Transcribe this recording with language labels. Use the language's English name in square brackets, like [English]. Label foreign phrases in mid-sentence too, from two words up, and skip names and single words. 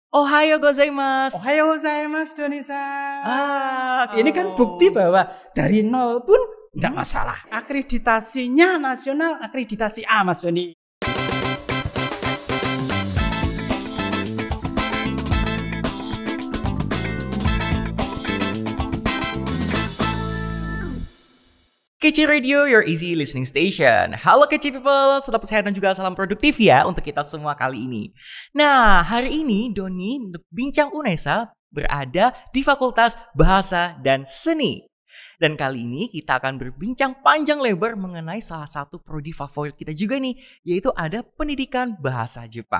[Japanese] おはようございます. おはようございます, Doni-san. [Indonesian] Ini kan bukti bahwa dari nol pun tidak masalah. Akreditasinya nasional, akreditasi A, Mas Doni. [English] Kece Radio, your easy listening station. [Indonesian] Halo Kece people, selamat sehat dan juga salam produktif ya untuk kita semua kali ini. Nah, hari ini Doni untuk Bincang Unesa berada di Fakultas Bahasa dan Seni. Dan kali ini kita akan berbincang panjang lebar mengenai salah satu prodi favorit kita juga nih, yaitu ada Pendidikan Bahasa Jepang.